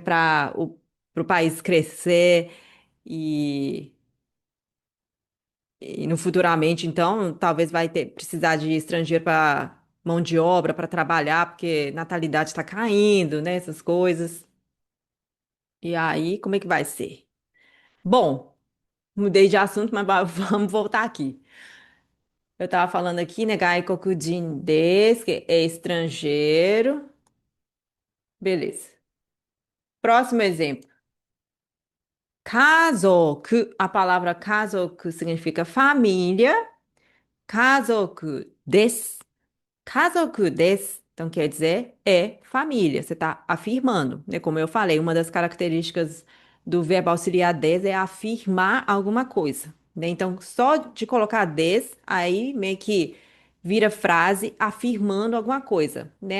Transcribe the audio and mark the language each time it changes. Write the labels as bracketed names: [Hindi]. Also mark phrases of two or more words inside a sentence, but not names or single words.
[Portuguese] Para o país crescer e, no futuramente, então, talvez vai ter precisar de estrangeiro para mão de obra, para trabalhar, porque natalidade está caindo, né? Essas coisas. E aí, como é que vai ser? Bom. Mudei de assunto, mas vamos voltar aqui. Eu estava falando aqui, né? [Japanese] 外国人です, [Portuguese] que é estrangeiro. Beleza. Próximo exemplo. Kazoku. A palavra kazoku significa família. [Japanese] 家族です。家族です. [Portuguese] Então quer dizer é família. Você está afirmando, né? Como eu falei, uma das características do verbo auxiliar des é afirmar alguma coisa, né? Então, só de colocar des, aí meio que vira frase afirmando alguma coisa, né?